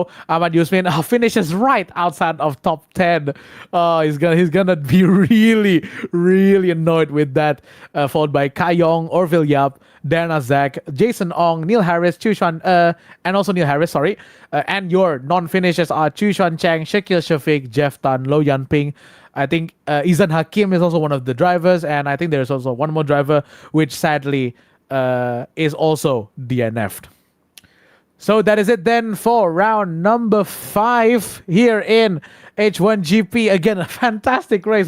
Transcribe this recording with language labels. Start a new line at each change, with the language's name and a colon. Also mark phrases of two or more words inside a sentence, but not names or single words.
English: Ahmad Yusmin finishes right outside of top 10. He's gonna be really annoyed with that. Followed by Kai Yong, Orville Yap, Darna Zak, Jason Ong, Neil Harris, Chushan, and also Neil Harris, sorry. And your non-finishers are Chushan Chang, Shakil Shafiq, Jeff Tan, Lo Yan Ping. I think Izan Hakim is also one of the drivers, and I think there's also one more driver, which sadly is also DNF'd. So that is it then for round number 5 here in H1GP. Again, a fantastic race.